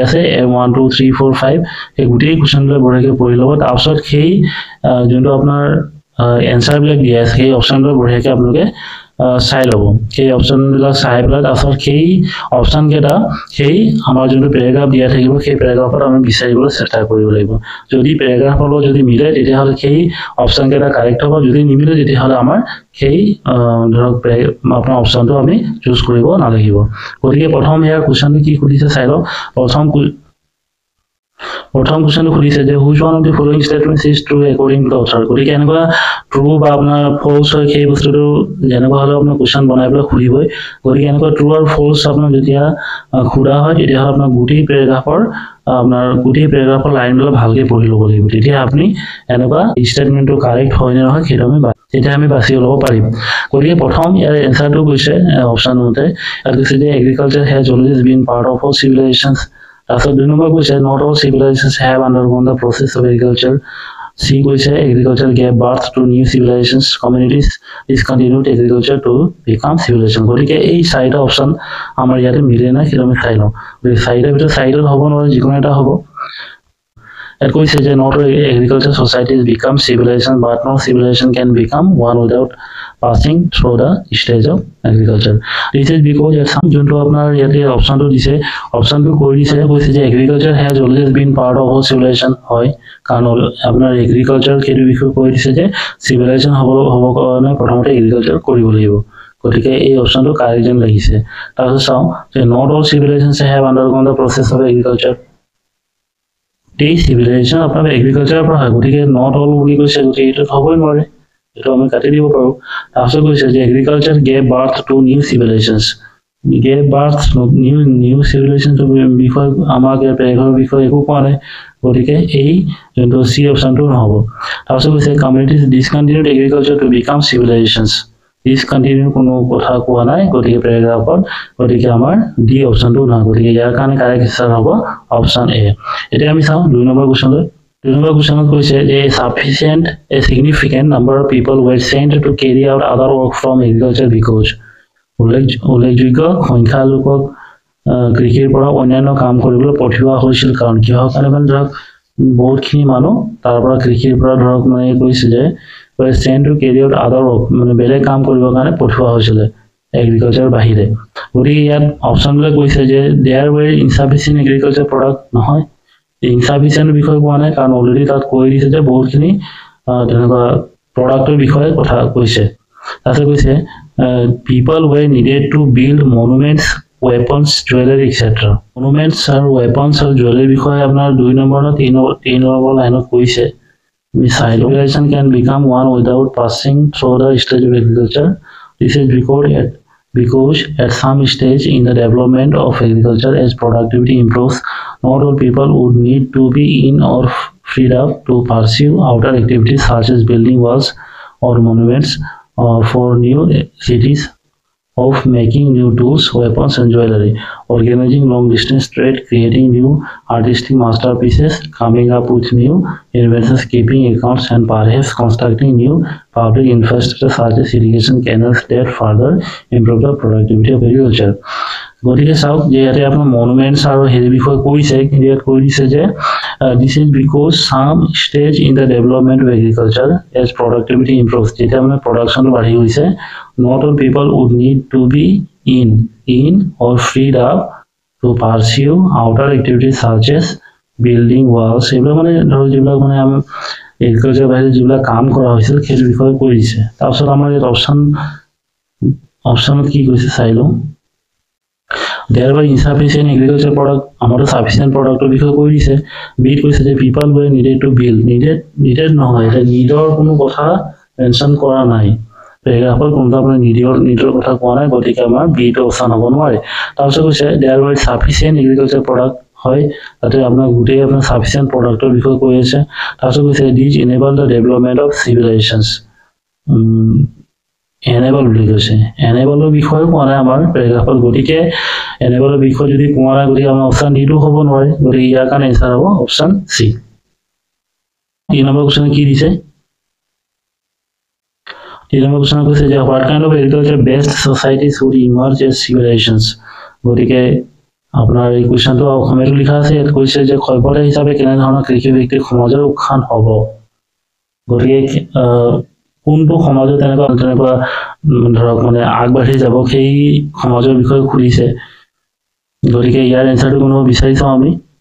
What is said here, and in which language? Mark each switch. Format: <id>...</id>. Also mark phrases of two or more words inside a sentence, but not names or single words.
<as>আছে 1 2 3 4 5 এই গোটেই কোৱেশ্চনবিলাক বঢ়িয়াকৈ পঢ়ি ল'ব তাৰপিছত সেই যোনটো আপোনাৰ এনসাৰবিলাক দিয়া আছে সেই অপশ্যনবিলাক বঢ়িয়াকৈ আপোনালোকে চাই ল'ব সেই অপশ্যনবিলাক চাই পেলাই তাৰপিছত সেই অপশ্যন কেইটা সেই আমাৰ যোনটো পেৰাগ্ৰাফ দিয়া থাকিব সেই পেৰাগ্ৰাফত আমি বিচাৰিবলৈ চেষ্টা কৰিব লাগিব যদি পেৰাগ্ৰাফৰ লগত যদি মিলে তেতিয়াহ'লে সেই অপশ্যন কেইটা কাৰেক্ট হ'ব যদি নিমিলে তেতিয়াহ'লে আমাৰ সেই ধৰক আপোনাৰ অপশ্যনটো আমি চুজ কৰিব নালাগিব গতিকে প্ৰথম ইয়াৰ কোৱেশ্চনটো কি সুধিছে চাই লওক প্ৰথম কোৱেশ্চনটো খুলিছে যে</as> <en>which one of the following statements is true according to the author</en> <as>গতিকে এনেকুৱা ট্ৰু বা আপোনাৰ ফলছ হয় সেই বস্তুটো যেনেকুৱা হ'লে আপোনাৰ কোৱেশ্চন বনাই পেলাই খুলিবই গতিকে এনেকুৱা ট্ৰু আৰু ফলছ আপোনাৰ যেতিয়া খুৰা হয় তেতিয়াহ'লে আপোনাৰ গোটেই পেৰাগ্ৰাফৰ লাইনবিলাক ভালকৈ পঢ়ি ল'ব লাগিব তেতিয়া আপুনি এনেকুৱা ষ্টেটমেন্টটো কাৰেক্ট হয় নে নহয় সেইটো আমি বাছি ল'ব পাৰিম গতিকে প্ৰথম ইয়াৰ এনসাৰটো কৈছে অপশ্যন মতে ইয়াত কৈছে যে</as> <en>agriculture has always been part of all civilizations Also, the number which not all civilizations have undergone the process of agriculture. See, which agriculture gave birth to new civilizations, communities discontinued agriculture to become civilization.</en> <as>গতিকে এই চাৰিটা অপশ্যন আমাৰ ইয়াতে মিলে না সেইটো আমি চাই লওঁ চাৰিটাৰ ভিতৰত চাৰিটাত হ'ব নোৱাৰে যিকোনো এটা হ'ব It কৈছে যে</as> <en>not all agriculture societies become civilization, but no civilization can become one without passing through the stage of agriculture. This is because</en> <as>যোনটো আপোনাৰ ইয়াতে অপশ্যনটো দিছে অপশ্যনটো কৈ দিছে কৈছে যে</as> <en>agriculture has always been part of all civilization</en> <as>হয় কাৰণ আপোনাৰ এগ্ৰিকালচাৰ সেইটো বিষয়ে কৈ দিছে যে civilization হ'ব কাৰণে প্ৰথমতে এগ্ৰিকালচাৰ কৰিব লাগিব গতিকে এই অপশ্যনটো কাৰেক্ট যেন লাগিছে তাৰপিছত চাওঁ যে</as> <en>not all civilizations have undergone the process of agriculture</en> <as>এই civilization আপোনাৰ এগ্ৰিকালচাৰৰ পৰা হয় গতিকে</as> <en>not all</en> <as>বুলি কৈছে গতিকে এইটো হ'বই নোৱাৰে এইটো আমি কাটি দিব পাৰোঁ তাৰপিছত কৈছে যে এগ্ৰিকালচাৰ</as> <en>gave birth to new civilizations gave birth new civilizations</en> <as>বিষয় আমাক পেৰাগ্ৰাফৰ বিষয়ে একো কোৱা নাই গতিকে এই যোনটো চি অপশ্যনটো নহ'ব তাৰপিছত কৈছে</as> <en>communities discontinued agriculture to become civilizations discontinue</en> <as>কোনো কথা কোৱা নাই গতিকে পেৰাগ্ৰাফত গতিকে আমাৰ ডি অপশ্যনটো নহয় গতিকে ইয়াৰ কাৰণে কাৰেক্ট আনসাৰ হ'ব অপশ্যন এ এতিয়া আমি চাওঁ 2 নম্বৰ কোৱেশ্চনটো 2 নম্বৰ কোৱেশ্চনত কৈছে যে</as> <en>a significant number of people were sent to carry out other work from agriculture because</en> <as>উল্লেখযোগ্য সংখ্যা লোকক কৃষিৰ পৰা অন্যান্য কাম কৰিবলৈ পঠিওৱা হৈছিল কাৰণ কিহৰ কাৰণে মানে ধৰক বহুতখিনি মানুহ তাৰ পৰা কৃষিৰ পৰা ধৰক মানে কৈছে যে</as> <en>were sent to carry out other work</en> <as>মানে বেলেগ কাম কৰিবৰ কাৰণে পঠিওৱা হৈছিল এগ্ৰিকালচাৰ বাহিৰে গতিকে ইয়াত অপশ্যনবিলাক কৈছে যে</as> <en>there were insufficient agriculture product</en> <as>নহয় insufficient বিষয় কোৱা নাই কাৰণ অলৰেডি তাত কৈ দিছে যে বহুতখিনি তেনেকুৱা প্ৰডাক্টৰ বিষয়ে কথা কৈছে তাৰপিছত কৈছে</as> <en>people were needed to build monuments weapons jewelry etc</en> <as>monuments আৰু weapons আৰু jewelry বিষয়ে আপোনাৰ 2 নম্বৰ না 3 নম্বৰ লাইনত কৈছে</as> <en>civilization can become one without passing through the stage of agriculture this is because because at some stage in the development of agriculture, as productivity improves, not all people would need to be in or freed up to pursue outer activities such as building walls or monuments for new cities, of making new tools, weapons, and jewelry, organizing long-distance trade, creating new artistic masterpieces, coming up with new inventions, keeping accounts, and perhaps constructing new public infrastructure such as irrigation canals that further improve the productivity of agriculture.</en> <as>গতিকে চাওক যে ইয়াতে আপোনাৰ মনুমেণ্টছ আৰু হেৰি বিষয়ে কৈছে, কিন্তু ইয়াত কৈ দিছে যে</as> <en>this is because some stage in the development of agriculture as productivity improves,</en> <as>যেতিয়া মানে প্ৰডাকশ্যনটো বাঢ়ি গৈছে,</as> <en>not all people would need to be in or freed up to pursue outer activities such as building walls,</en> <as>এইবিলাক মানে ধৰক যিবিলাক মানে আমাৰ এগ্ৰিকালচাৰ বাহিৰে যিবিলাক কাম কৰা হৈছিল সেইটো বিষয়ে কৈ দিছে। তাৰপিছত আমাৰ ইয়াত অপশ্যনত কি কৈছে চাই লওঁ।</as> <en>There were insufficient agricultural product, আমাৰতো sufficient productৰ</en> <as>বিষয়ে কৈ দিছে। বিট কৈছে যে</as> <en>people were needed to build,</en> <as>needed নহয়, এটা নিডৰ কোনো কথা মেনশ্যন কৰা নাই। পেৰাগ্ৰাফৰ কোনটো আপোনাৰ নিডৰ কথা কোৱা নাই, গতিকে আমাৰ বিটো অপশ্যন হ'ব নোৱাৰে। তাৰপিছত কৈছে</as> <en>there were sufficient agricultural product,</en> <as>হয় তাতে আপোনাৰ গোটেই আপোনাৰ</as> <en>sufficient product</en> <as>ৰ বিষয়ে কৈ আছে। তাৰপিছত কৈছে</as> <en>these enable the development of civilizations,</en> <as>এনেবল বুলি কৈছে। এনেবলৰ বিষয়ে কোৱা নাই আমাৰ পেৰাগ্ৰাফত, গতিকে এনেবলৰ বিষয়ে যদি কোৱা নাই গতিকে আমাৰ অপশ্যন ডিটো হ'ব নোৱাৰে, গতিকে ইয়াৰ কাৰণে এনচাৰ হ'ব অপশ্যন চি। 3 নম্বৰ কুৱেশ্যনে কি দিছে, 3 নম্বৰ কুৱেশ্যনে কৈছে যে</as> <en>what kind of agriculture based societies would emerge as civilizations,</en> <as>গতিকে আপোনাৰ এই কুৱেশ্যনটো অসমীয়াটো লিখা আছে, ইয়াত কৈছে যে সভ্যতা হিচাপে কেনেধৰণৰ কৃষি ভিত্তিক সমাজৰ উত্থান হ'ব, গতিকে কোনটো সমাজত তেনেকুৱা ধৰক মানে আগবাঢ়ি যাব সেই সমাজৰ বিষয়ে সুধিছে, গতিকে ইয়াৰ এনচাৰটো কোনোবা বিচাৰি চাওঁ আমি।</as>